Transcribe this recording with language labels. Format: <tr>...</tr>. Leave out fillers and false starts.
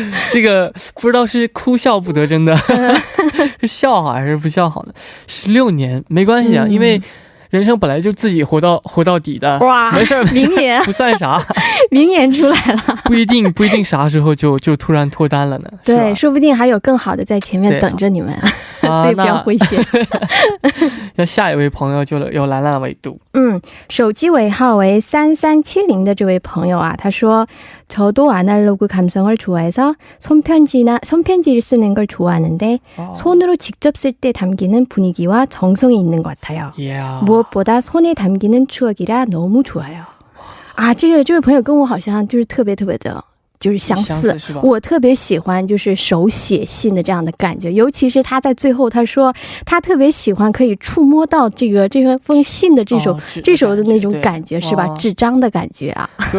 <zh>这个不知道是哭笑不得真的是笑好还是不笑好呢？16年没关系啊，因为人生本来就自己活到底的。哇，没事没事，不算啥。明年出来了，不一定啥时候就突然脱单了呢。对，说不定还有更好的在前面等着你们，所以不要灰心。那下一位朋友就有兰兰纬度。手机尾号为3370的这位朋友啊，他说</zh> <ko>저도 아날로그 감성을 좋아해서 손편지를 쓰는 걸 좋아하는데 손으로 직접 쓸 때 담기는 분위기와 정성이 있는 것 같아요. 무엇보다 손에 담기는 추억이라 너무 좋아요.</ko> <zh>这位朋友跟我好像就是特别的就是相似，我特别喜欢就是手写信的这样的感觉，尤其是他在最后他说他特别喜欢可以触摸到这封信的这首的那种感觉，是吧？纸张的感觉啊。</zh>